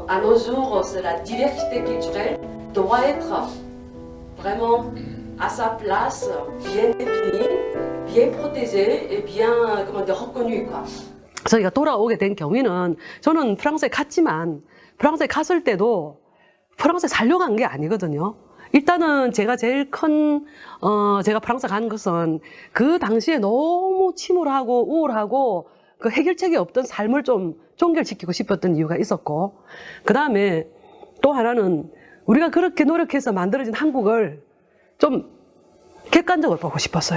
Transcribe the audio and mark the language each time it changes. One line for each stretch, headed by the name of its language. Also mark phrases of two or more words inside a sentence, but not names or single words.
French: à nos jours c'est la diversité culturelle doit être vraiment à sa place, bien définie, bien protégée et bien comment dire reconnue quoi.
Korean: 저희가 돌아오게 된 경위는 저는 프랑스에 갔지만 프랑스에 갔을 때도 프랑스에 살려고 간 게 아니거든요. 일단은 제가 제일 큰 제가 프랑스 간 것은 그 당시에 너무 침울하고 우울하고 그 해결책이 없던 삶을 좀 종결시키고 싶었던 이유가 있었고, 그 다음에 또 하나는 우리가 그렇게 노력해서 만들어진 한국을 좀 객관적으로 보고 싶었어요.